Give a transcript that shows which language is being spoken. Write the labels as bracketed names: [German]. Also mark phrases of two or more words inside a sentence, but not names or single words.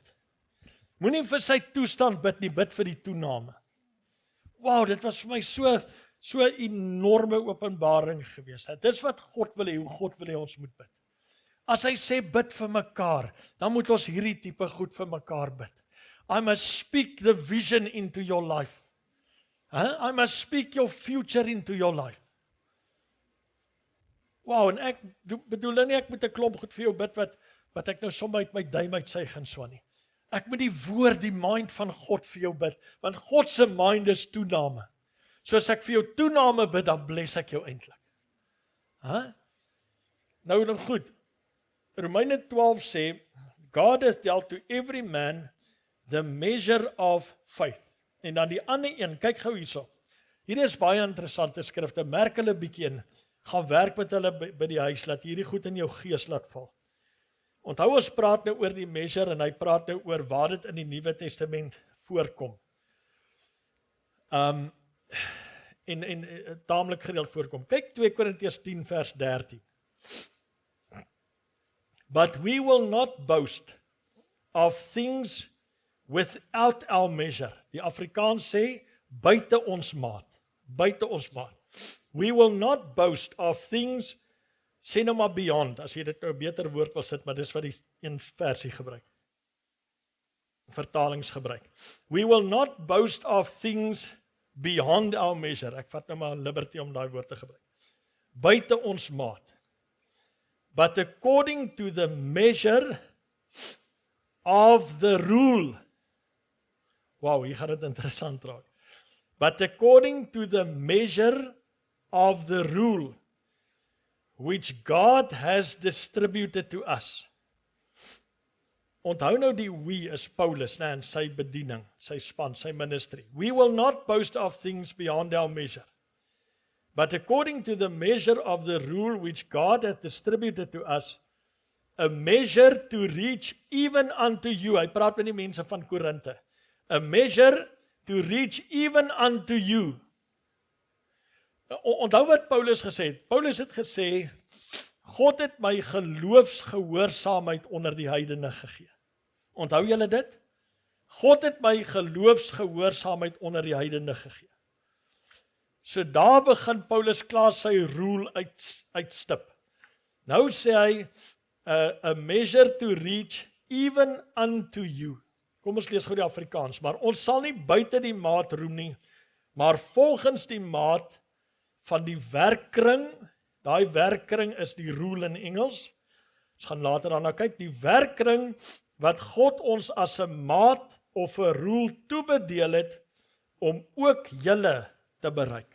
[Afrikaans] Moenie vir sy toestand bid nie, bid vir die toename. Wow, dit was vir my so enorme openbaring gewees. Dis wat God wil hê, hoe God wil hê ons moet bid. As hy sê bid vir mekaar, dan moet ons hierdie tipe goed vir mekaar bid. [English] I must speak the vision into your life. I must speak your future into your life. [Afrikaans] Wow, en ek bedoel nie ek moet 'n klomp goed vir jou bid wat ek nou sommer uit my duim uit suig en so nie. Ek moet die woord, die mind van God vir jou bid, want God se mind is toename. So as ek vir jou toename bid, dan bless ek jou eintlik. Nou dan goed. Romeine 12 sê, [English] God hath dealt to every man the measure of faith. [Afrikaans] En dan die ander een, kyk gou hierso. Hier is baie interessante skrifte, merk hulle bietjie in, gaan werk met hulle by die huis, laat hierdie goed in jou gees laat val. Onthou ons praat nou oor die measure, en hy praat nou oor waar dit in die Nuwe Testament voorkom. En taamlik gereeld voorkom. Kyk 2 Korintiërs 10 vers 13. [English] But we will not boast of things without our measure. [Afrikaans] Die Afrikaans sê, buite ons maat. Buite ons maat. [English] We will not boast of things, [Afrikaans] sê nou maar beyond, as jy dit nou 'n beter woord wil sit, maar dis wat die een versie gebruik. Vertalings gebruik. [English] We will not boast of things beyond our measure. [Afrikaans] Ek vat nou maar liberty om daai woord te gebruik. Buite ons maat. [English] But according to the measure of the rule. [Afrikaans] Wow, hier gaan dit interessant raak. [English] But according to the measure of the rule which God has distributed to us. [Afrikaans] Onthou nou die we is Paulus, en sy bediening, sy span, sy ministry. [English] We will not boast of things beyond our measure. But according to the measure of the rule which God hath distributed to us, a measure to reach even unto you. [Afrikaans] Hy praat met die mense van Korinte. [English] A measure to reach even unto you. [Afrikaans] Onthou wat Paulus gesê het. Paulus het gesê, God het my geloofsgehoorsaamheid onder die heidene gegee. Onthou julle dit? God het my geloofsgehoorsaamheid onder die heidene gegee. So daar begin Paulus klaar sy rule uitstip. Nou sê hy, [English] a measure to reach even unto you. [Afrikaans] Kom ons lees gou die Afrikaans, maar ons sal nie buite die maat roem nie, maar volgens die maat van die werkkring, daai werkkring is die rule in Engels, ons gaan later daarna kyk, die werkkring wat God ons as 'n maat of 'n rule toebedeel het, om ook julle te bereik.